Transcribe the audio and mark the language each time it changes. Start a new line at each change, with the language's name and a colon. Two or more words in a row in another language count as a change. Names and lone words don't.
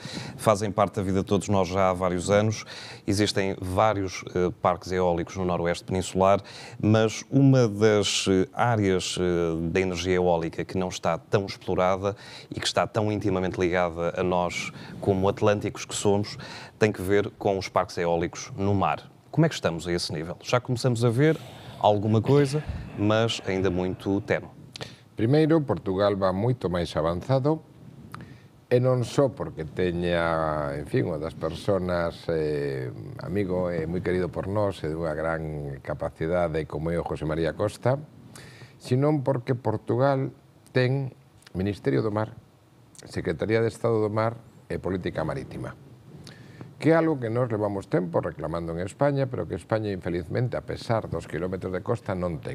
Portuguese: Fazem parte da vida de todos nós já há vários anos. Existem vários parques eólicos no noroeste peninsular, mas uma das áreas da energia eólica que não está tão explorada e que está tão intimamente ligada a nós como atlânticos que somos, tem que ver com os parques eólicos no mar. Como é que estamos a esse nível? Já começamos a ver alguma coisa, mas ainda muito tenue.
Galician: Primeiro, Portugal va moito máis avanzado, e non só porque teña, en fin, unha das persoas amigo e moi querido por nós e dunha gran capacidade como é o José María Costa, senón porque Portugal ten Ministerio do Mar, Secretaría de Estado do Mar e Política Marítima, que é algo que nós levamos tempo reclamando en España, pero que España, infelizmente, a pesar dos kilómetros de costa, non ten.